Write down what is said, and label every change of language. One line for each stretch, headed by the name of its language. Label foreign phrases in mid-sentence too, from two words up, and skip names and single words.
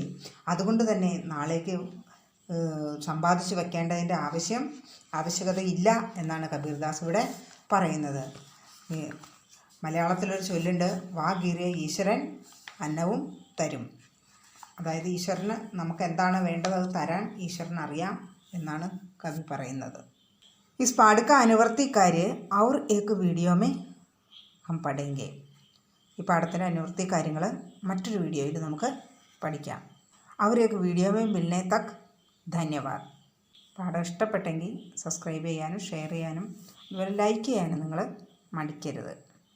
Malayalam: അതുകൊണ്ട് തന്നെ നാളേക്ക് സമ്പാദിച്ചു വയ്ക്കേണ്ടതിൻ്റെ ആവശ്യകതയില്ല എന്നാണ് കബീർദാസ് ഇവിടെ പറയുന്നത്. മലയാളത്തിലൊരു ചൊല്ലുണ്ട്, വാ ഗീറിയ ഈശ്വരൻ അന്നവും തരും. അതായത് ഈശ്വരന് നമുക്ക് എന്താണ് വേണ്ടത് അത് തരാൻ ഈശ്വരൻ അറിയാം എന്നാണ് കവി പറയുന്നത്.
Hindi: इस पाठ का अनुवर्ती कार्य और एक वीडियो में हम पढ़ेंगे.
Malayalam: ഈ പാഠത്തിൻ്റെ അനുവർത്തി കാര്യങ്ങൾ മറ്റൊരു വീഡിയോയിൽ നമുക്ക് പഠിക്കാം.
Hindi: അവരൊക്കെ വീഡിയോ में मिलने तक धन्यवाद.
Malayalam: പാഠം ഇഷ്ടപ്പെട്ടെങ്കിൽ സബ്സ്ക്രൈബ് ചെയ്യാനും ഷെയർ ചെയ്യാനും അതുപോലെ ലൈക്ക് ചെയ്യാനും നിങ്ങൾ മടിക്കരുത്.